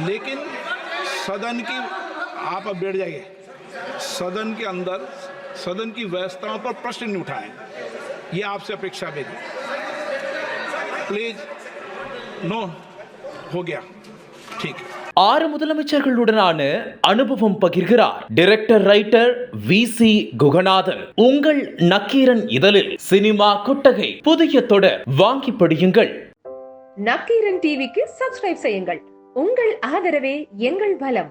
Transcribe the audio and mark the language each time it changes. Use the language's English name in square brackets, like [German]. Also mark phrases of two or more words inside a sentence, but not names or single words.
[Hindi] लेकिन सदन की, आप अब बैठ जाइए, सदन के अंदर सदन की व्यवस्थाओं पर प्रश्न नहीं उठाएं, ये आपसे अपेक्षा मेरी, प्लीज। नो, हो गया, ठीक है। [Tamil] 6 முதலமைச்சர்களுடனான அனுபவம் பகிர்கிறார் [English] director writer [Tamil] VC குகநாதன். உங்கள் நக்கீரன் இதழில் சினிமா கொட்டகை புதிய தொடர் வாங்கி படியுங்கள். நக்கீரன் டிவிக்கு சப்ஸ்கிரைப் செய்யுங்கள். உங்கள் ஆதரவே எங்கள் பலம்.